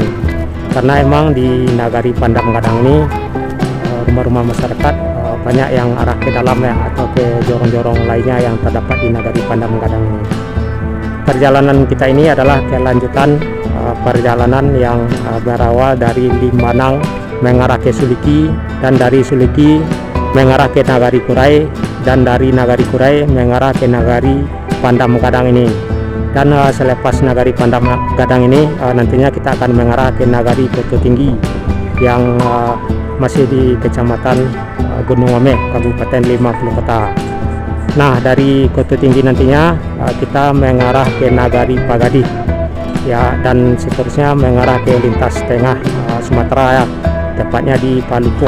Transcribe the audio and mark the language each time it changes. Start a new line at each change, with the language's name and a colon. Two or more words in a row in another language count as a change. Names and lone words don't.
Indonesian: Karena emang di Nagari Pandam Gadang ini rumah-rumah masyarakat banyak yang arah ke dalam ya, atau ke jorong-jorong lainnya yang terdapat di Nagari Pandam Gadang ini. Perjalanan kita ini adalah kelanjutan perjalanan yang berawal dari Limbanang mengarah ke Suliki, dan dari Suliki mengarah ke Nagari Kurai, dan dari Nagari Kurai mengarah ke Nagari Pandam Gadang ini. Dan selepas Nagari Pandam Gadang ini nantinya kita akan mengarah ke Nagari Koto Tinggi yang masih di Kecamatan Gunung Omeh, Kabupaten 50 Kota. Nah, dari Koto Tinggi nantinya kita mengarah ke Nagari Pagadi ya, dan seterusnya mengarah ke lintas tengah Sumatera ya, tepatnya di Palupo.